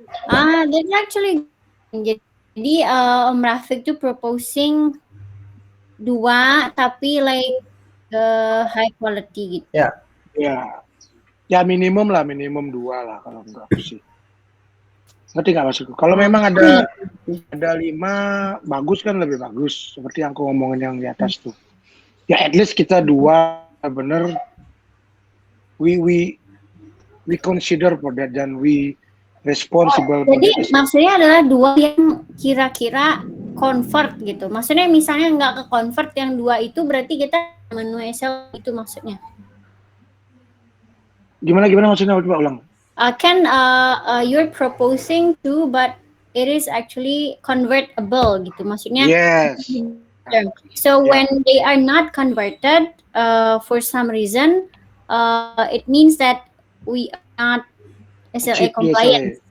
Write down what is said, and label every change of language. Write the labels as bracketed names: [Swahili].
[English] That's actually [Indonesian] jadi [English] Om Rafiq tuh proposing 2 [Indonesian] tapi [English] like high quality [Indonesian] gitu. Ya minimum 2 lah kalau enggak sih. Ngerti nggak maksudku? Kalau memang ada 5 bagus kan lebih bagus, seperti yang aku ngomongin yang di atas tuh. Ya [English] at least [Indonesian] kita 2 bener [English] we consider for that [Indonesian] dan [English] we responsible. [Indonesian] Jadi maksudnya adalah 2 yang kira-kira convert gitu. Maksudnya misalnya nggak ke convert yang 2 itu berarti kita memenuhi SL itu maksudnya. Gimana maksudnya? Coba ulang. Kan [English] you're proposing to but it is actually convertible [Indonesian] gitu. Maksudnya. [English] Yes. So when they are not converted for some reason, it means that we are not SLA compliant.